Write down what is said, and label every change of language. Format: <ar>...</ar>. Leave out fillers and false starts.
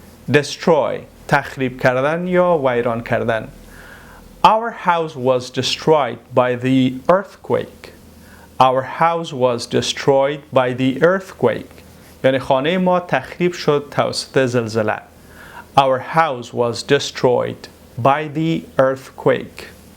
<fa>Destroy تخریب کردن یا ویران کردن.</fa> <en>Our house was destroyed by the earthquake. Our house was destroyed by the earthquake.</en> <fa>یعنی خانه ما تخریب شد توسط زلزله.</fa> <en>Our house was destroyed by the earthquake.</en>